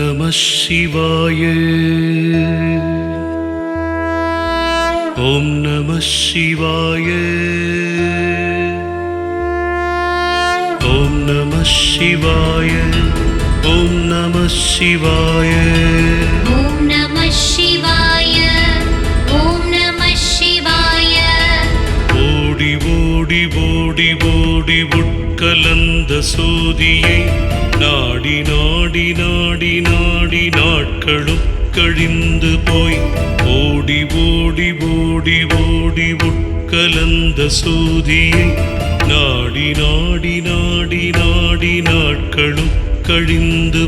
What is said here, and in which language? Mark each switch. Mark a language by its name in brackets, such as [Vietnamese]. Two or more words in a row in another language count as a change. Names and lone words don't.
[Sanskrit] शिवाय ओम नमः शिवाय ओम नमः शिवाय ओम नमः शिवाय ओम नमः शिवाय ओम नमः शिवाय [Tamil] ஓடி ஓடி ஓடி ஓடி உட்கலந்த சோதியை நாடி நாடி நாடி நாடி நாட்களும் கழிந்து போய் ஓடி ஓடி ஓடி ஓடி உட்கலந்த சோதியை நாடி நாடி நாடி நாடி நாட்களும் கழிந்து